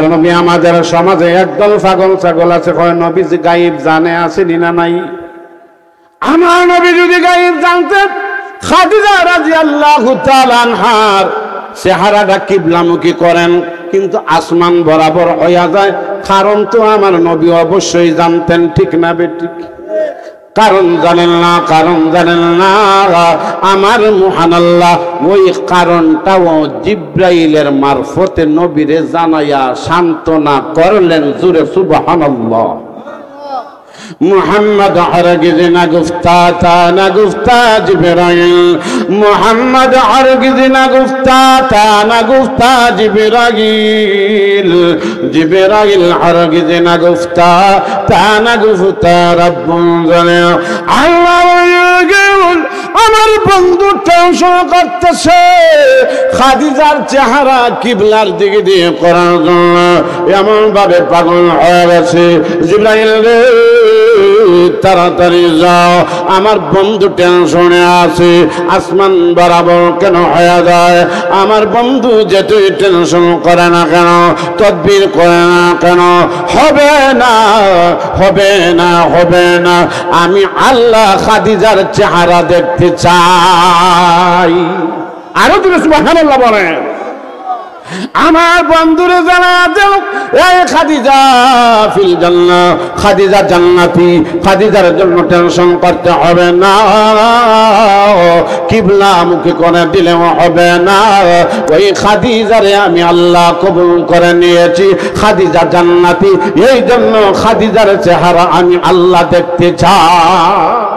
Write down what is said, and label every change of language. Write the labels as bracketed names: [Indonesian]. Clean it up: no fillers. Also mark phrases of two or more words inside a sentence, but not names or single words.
[Bangla] নবী আমাদের সমাজে একদল ছাগল আছে কয় নবীজি গায়েব জানে আছে না নাই আমার নবী যদি গায়েব জানতেন খাদিজা [Arabic] رضي الله تعالى عنها [Bangla] চেহারাটা কিবলামুখী করেন কিন্তু আসমান বরাবর হইয়া যায়, কারণ তো আমার নবী অবশ্যই জানতেন, ঠিক না বেঠিক? কারণ জানেন না, কারণ জানেন না, আমার মহান আল্লাহ ওই কারণটাও জিব্রাইলের মারফতে নবীরে জানাইয়া সান্ত্বনা করলেন। জোরে সুবহানাল্লাহ। [Persian] محمد هرگز نگفتا تا نگفتا جبرائیل، محمد هرگز نگفتا تا نگفتا جبرائیل، جبرائیل هرگز نگفتا تا نگفتا رب العالمین। [Bangla] আল্লাহ আমার বন্ধু টেনশন করতেছে খাদিজার চেহারা কিবলার দিকে দিয়ে করার জন্য এমন ভাবে পাগল হয়ে গেছে। জিবরাইল রে তাড়াতাড়ি যাও, আমার বন্ধু টেনশনে আছে, আসমান বরাবর কেন হয়ে যায়? আমার বন্ধু যেতুই টেনশন করে না কেন, তদবির করে না কেন, হবে না, হবে না, হবে না। আমি আল্লাহ খাদিজার চেহারা দেখতে চাই। আরো তুমি সুবহানাল্লাহ বলেন। আমার বন্ধুরে জানা দাও এই খাদিজা [Arabic] في الجنة, [Bangla] খাদিজা জান্নাতি, খাদিজার জন্য টেনশন করতে হবে না, কিবলা মুখে করে দিলেও হবে না। ওই খাদিজারে আমি আল্লাহ কবুল করে নিয়েছি, খাদিজা জান্নাতি, এই জন্য খাদিজার চেহারা আমি আল্লাহ দেখতে চাই।